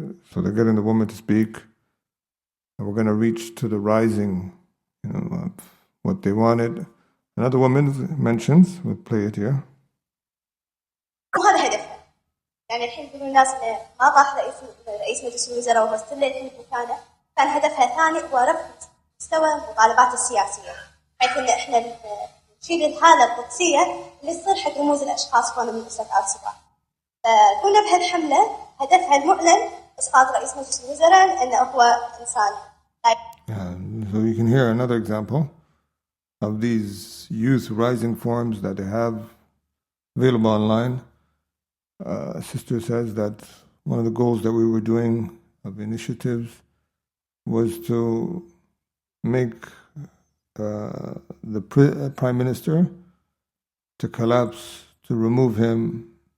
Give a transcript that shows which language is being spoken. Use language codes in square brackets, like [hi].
[en] So they're getting the woman to speak, and we're going to reach to the rising, of what they wanted. Another woman mentions, we'll play it here. [ar] وهذا هدفنا. يعني الحين يقولون الناس إنه ما طاح رئيس مجلس الوزراء وهو ستيل الحين بمكانه، كان هدفها ثاني هو رفع مستوى المطالبات السياسية، حيث إن إحنا نشيل الحالة القدسية اللي تصير حق رموز الأشخاص كونوا من أسرة آل سعود. فكنا بهالحملة هدفها المعلن إسقاط رئيس مجلس الوزراء إنه هو إنسان. [en] So you can hear another example of these youth rising forums that they have available online. A sister says that one of the goals that we were doing of initiatives was to make the Prime Minister to collapse, to remove him.